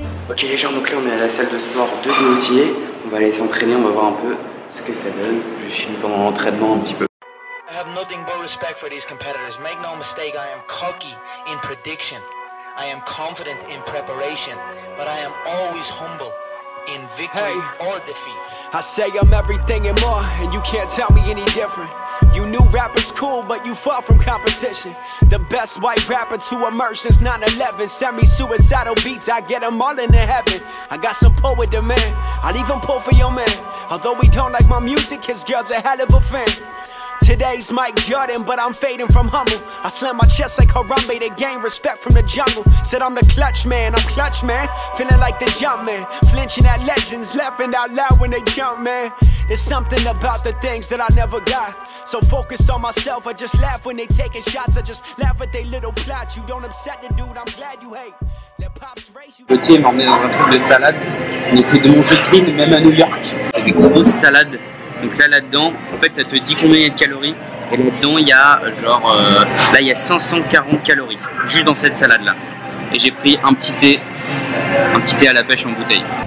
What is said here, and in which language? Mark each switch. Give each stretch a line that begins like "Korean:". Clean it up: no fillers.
French: Ok les gens, donc là on est à la salle de sport de Gauthier. On va aller s'entraîner, on va voir un peu ce que ça donne. Je suis pendant l'entraînement un petit peu.
English: I have nothing but respect for these competitors. Make no mistake, I am cocky in prediction. I am confident in preparation, but I am always humble in victory or defeat. I say I'm everything and more, and you can't tell me any different. You knew rap is cool, but you fought from competition. The best white rapper to emerge since 9/11. Semi-suicidal beats, I get them all into heaven. I got some pull with the man, I'd even pull for your man. Although we don't like my music, his girl's a hell of a fan. Today's Mike Jordan, but I'm fading from humble. I slam my chest like Harambe to gain respect from the jungle. Said I'm the clutch man, I'm clutch man. Feeling like the jump man, flinching at legends, laughing out loud when they jump man. There's something about the things that I never got. So focused on myself, I just laugh when they taking shots. I just laugh at they little plots. You don't upset the dude, I'm glad you hate. Let pops race you.
French: Gauthier m'a emmené dans un truc de salade. On essaie de manger clean, même à New York. C'est des grosses salades. Donc là-dedans, en fait, ça te dit combien il y a de calories. Et là-dedans, il y a genre, là, il y a 540 calories, juste dans cette salade-là. Et j'ai pris un petit thé à la pêche en bouteille.